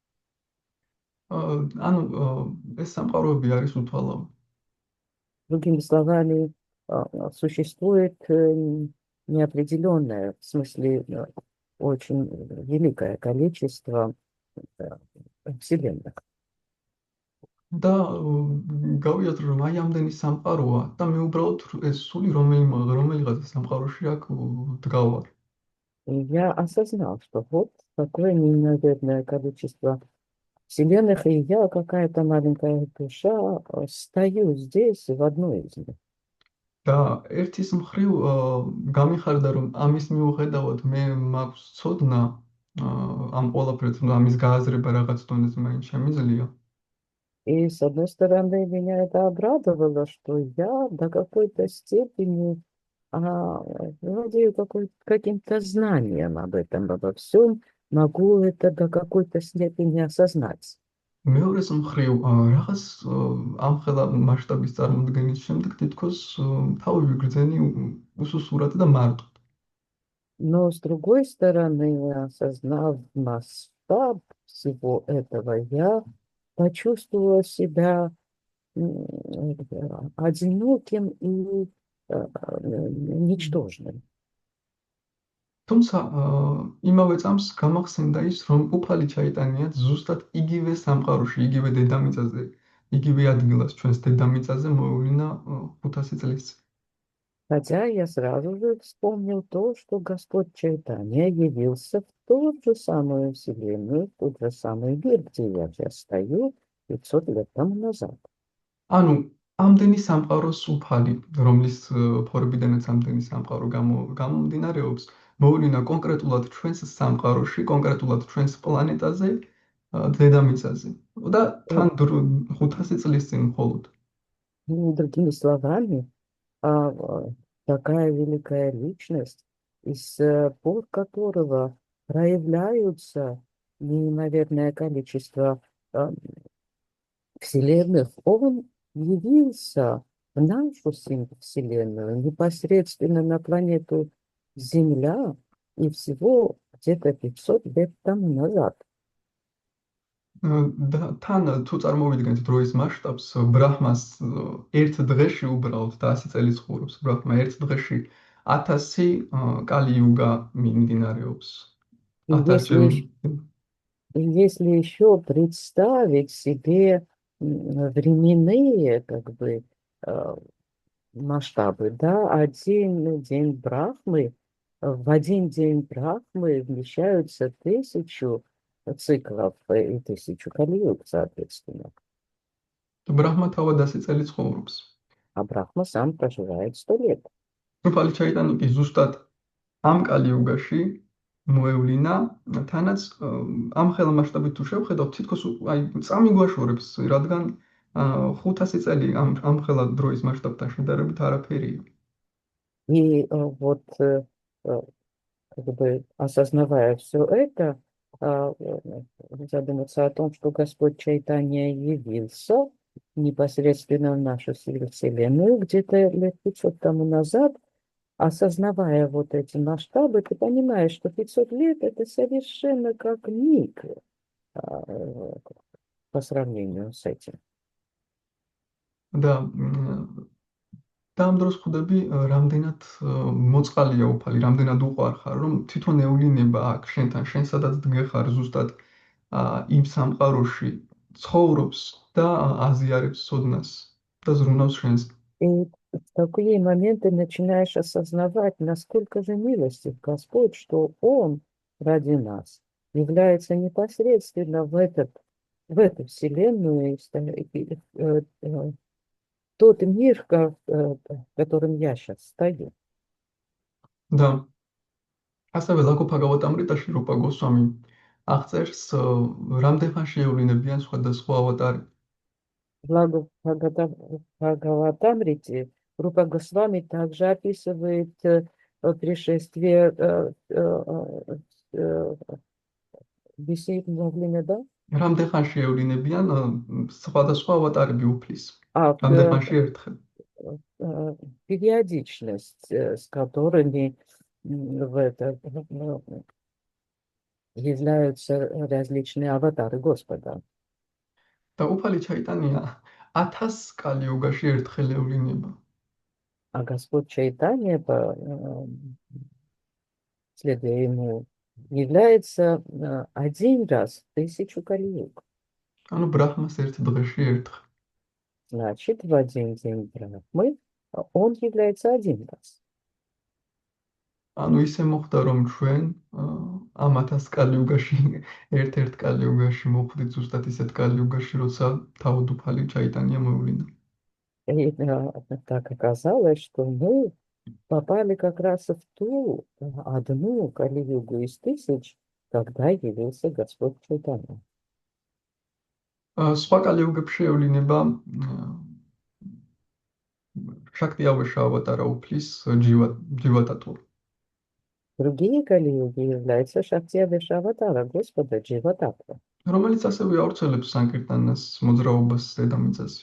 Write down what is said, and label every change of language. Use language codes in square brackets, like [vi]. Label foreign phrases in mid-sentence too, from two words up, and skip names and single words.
[ka] ანუ ეს სამყაროები არის უთვალავი. [ru] Другими словами, существует неопределенное, в смысле, очень великое количество вселенных. [ka] და გავიაზრე, რომ აი ამდენი სამყაროა და მე უბრალოდ ეს სული რომელიღაცა სამყაროში აქ დგავარ. [ru] И я осознал, что вот такое неимоверное количество вселенных, и я, какая-то маленькая душа, стою здесь, в одной из них. [ka] და ერთის მხრივ გამიხარდა, რომ ამის მიუხედავად მე მაქვს ცოდნა ამ ყველაფერს, ამის გააზრება რაღაც დონეზე მაინც შემიძლია. [ru] И, с одной стороны, меня это обрадовало, что я до какой-то степени владею каким-то знанием об этом, обо всем, могу это до какой-то степени осознать. [ka] მეორეს მხრივ რაღაც ამხელა მასშტაბის წარმოქმნის შემდეგ თითქოს თავი ვიგრძენი უსუსურად და მარტოდ. [ru] Но, с другой стороны, осознав масштаб всего этого, я почувствовала себя одиноким и ничтожным. [ka] თუმცა იმავე წამს გამახსენდა ის, რომ უფალი ჩაიტანიაც ზუსტად იგივე სამყაროში, იგივე დედამიწაზე, იგივე ადგილას ჩვენს დედამიწაზე მოევლინა 500 წლის წინ. [ru] Хотя я сразу же вспомнил то, что Господь Чайтанья явился в ту же самую Вселенную, в тот же самый мир, где я сейчас стою 500 лет тому назад. [ka] ანუ ამდენი სამყაროს უფალი, რომლის ფორბიდანაც ამდენი სამყარო გამომდინარეობს, მოევლინა კონკრეტულად ჩვენს სამყაროში, კონკრეტულად ჩვენს პლანეტაზე, დედამიწაზე. და თან 500 წლის წინ მხოლოდ. [ru] Другими словами, такая великая личность, из пор которого проявляются неимоверное количество вселенных, он явился в нашу Вселенную, непосредственно на планету Земля, и всего где-то 500 лет тому назад. [ka] და თან თუ წარმოვიდგენთ დროის მასშტაბს, ბრაჰმას ერთ დღეში უბრალოდ და 100 წელი ცხოვრობს. ბრაჰმა ერთ დღეში 1000 კალი-იუგა მიმდინარეობს. 1000 [ru] Если еще представить себе временные как бы масштабы, да, один день Брахмы, в один день Брахмы вмещаются 1000 циклов и 1000 кали-юг, соответственно. [ka] ბრაჰმა თავად 100 წელი ცხოვრობს. [ru] А Брахма сам проживает 100 лет. [ka] უფალი ჩაიტანი კი ზუსტად ამ კალი-იუგაში მოევლინა, თანაც ამ ხელა მასშტაბით თუ შევხედავთ, თითქოს აი წამიგვაშორებს, რადგან 500 წელი ამ ხელა დროის მასშტაბთან შედარებით არაფერია. [ru] И вот как бы осознавая все это, задуматься о том, что Господь Чайтанья явился непосредственно в нашу Вселенную. Где-то лет 500 тому назад, осознавая вот эти масштабы, ты понимаешь, что 500 лет — это совершенно как миг а, э, по сравнению с этим. [ka] და დაამ დროს ხვდები რამდენად მოწყალია უფალი, რამდენად უყვარხარ, რომ თვითონ ევლინება აქ შენთან, შენ სადაც დგეხარ ზუსტად იმ სამყაროში ცხოვრობს და აზიარებს ცოდნას და ზრუნავს შენს. [ru] И в такие моменты начинаешь осознавать, насколько же милостив Господь, что Он ради нас является непосредственно в эту вселенную, тот мир, в котором я сейчас стою. [ka] და ასევე ლაკო ფაგავატ-ამრიტაში რუპა გოსვამი აღწერს რამდენхан შეევლინებიან სხვადასხვა ავატარი. [ru] Бхагаватамрите Рупа Госвами также описывает пришествие бессмертного, да? [ka] რამდენхан შეევლინებიან სხვადასხვა ავატარები უფლის. А რამდენხანში ერთხელ. [ru] периодичность, с которыми являются различные аватары Господа. [ka] და უფალი ჩაიტანია 1000 კალიოგაში ერთხელ ევლინება. [ru] А Господь Чайтанья, следуя ему, является один раз в 1000 кали-юг. [ka] ანუ ბრაჰმას ერთ დღეში ერთხელ. [ru] Значит, в один день Брахмы он является один раз. [ka] ანუ ისე მოხდა რომ ჩვენ ამ 1000 კალიოგაში ერთ-ერთ კალიოგაში მოხვდით ზუსტად ისეთ კალიოგაში, როცა თავად უფალი ჩაიტანია მოევლინა. [ru] И так оказалось, что мы попали как раз в ту одну кали-югу из 1000, когда явился Господь Чайтанья. [ka] სხვა კალიოგებში ევლინება შაქტიავეშა ავატარა უფლის ჯივატატვა. [ru] Другие кали-юги являются Шактия-веша аватара Господа Дживататва, [ka] რომელიც ასევე ავრცელებს სანკირტანას მოძრაობას დედამიწაზე.